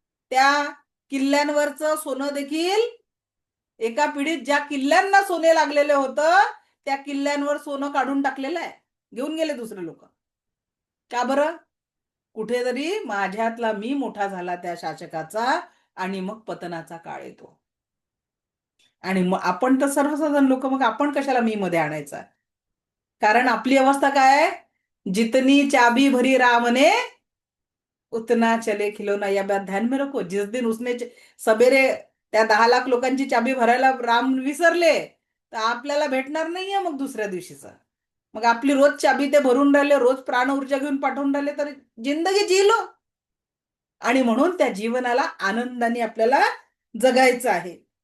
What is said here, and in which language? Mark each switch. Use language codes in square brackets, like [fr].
[mr] त्या किल्ल्यांवरचं सोनं देखील एका पिढीत ज्या किल्ल्यांना सोने लागलेले होतं त्या किल्ल्यांवर सोनं काढून टाकलेलं आहे. घेऊन गेले दुसरे लोक. का बरं? कुठेतरी माझ्यातला मी मोठा झाला त्या शासकाचा आणि मग पतनाचा काळ येतो. आणि मग आपण तर सर्वसाधारण लोक मग आपण कशाला मी मध्ये आणायचा? कारण आपली अवस्था काय आहे? [hi] जितनी चाबी भरी राम ने उतना चले खिलौना. या बात ध्यान में रखो. जिस दिन उसने सबेरे [mr] त्या 10 लाख लोकांची चाबी भरायला राम विसरले तर आपल्याला भेटणार नाहीये मग दुसऱ्या दिवशीचा. मग आपली रोज चाबी ते भरून राहिले, रोज प्राण ऊर्जा घेऊन पाठवून राहिले तर [hi] जिंदगी जी लो. [mr] आणि म्हणून त्या जीवनाला आनंदाने आपल्याला जगायचं आहे.